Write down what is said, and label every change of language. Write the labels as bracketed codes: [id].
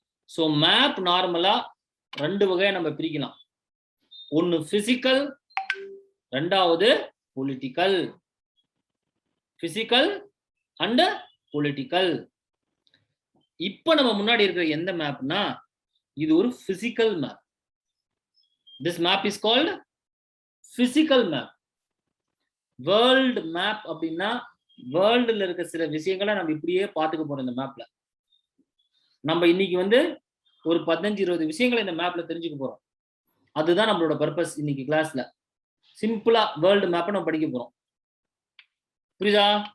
[ta] So map நார்மலா 2 வகையா நம்ம பிரிக்கலாம். ஒன்னு பிசிக்கல், ரெண்டாவது பொலிட்டிக்கல். Physical and political. இப்ப நம்ம முன்னாடி இருக்கிற எந்த மேப்னா இது ஒரு physical map. [en] This map is called physical map. [ta] World map அப்படின்னா வேர்ல்டுல இருக்க சில விஷயங்களை நம்ம இப்படியே பார்த்துக்க போறோம். இந்த மேப்ல நம்ம இன்னைக்கு வந்து ஒரு 15-20 விஷயங்களை இந்த மேப்ல தெரிஞ்சுக்க போறோம். அதுதான் நம்மளோட பர்பஸ் இன்னைக்கு கிளாஸ்ல. சிம்பிளா வேர்ல்டு மேப்பை நம்ம படிக்க போறோம். புரியுதா?